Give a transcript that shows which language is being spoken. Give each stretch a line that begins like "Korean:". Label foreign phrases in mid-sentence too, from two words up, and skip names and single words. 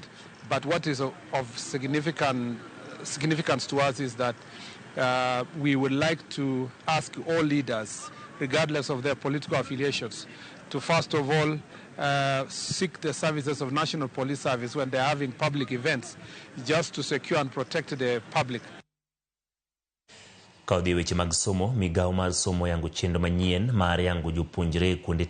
English: But what is of significance to us is that we would like to ask all leaders, regardless of their political affiliations, to first of all seek the services of National Police Service when they're having public events, just to secure and protect the public.
Luo (Kenya and Tanzania): Kaudhi weche mag somo, migao mar somo yangu chendo manyien mar yangu jopuonjre kuonde